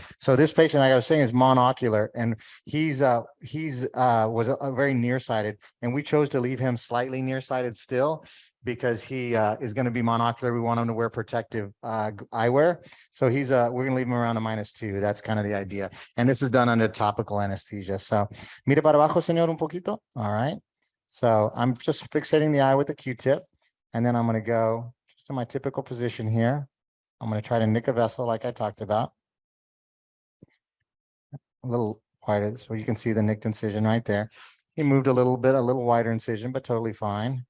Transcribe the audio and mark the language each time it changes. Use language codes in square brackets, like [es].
[en] So this patient, like I was saying, is monocular, and he's was a very nearsighted, and we chose to leave him slightly nearsighted still because he is going to be monocular. We want him to wear protective eyewear. So we're going to leave him around a -2. That's kind of the idea. And this is done under topical anesthesia. [es] So mire para abajo, señor, un poquito. [en] All right. So I'm just fixating the eye with a Q-tip, and then I'm going to go just to my typical position here. I'm going to try to nick a vessel like I talked about. A little wider, so you can see the nicked incision right there. He moved a little wider incision, but totally fine.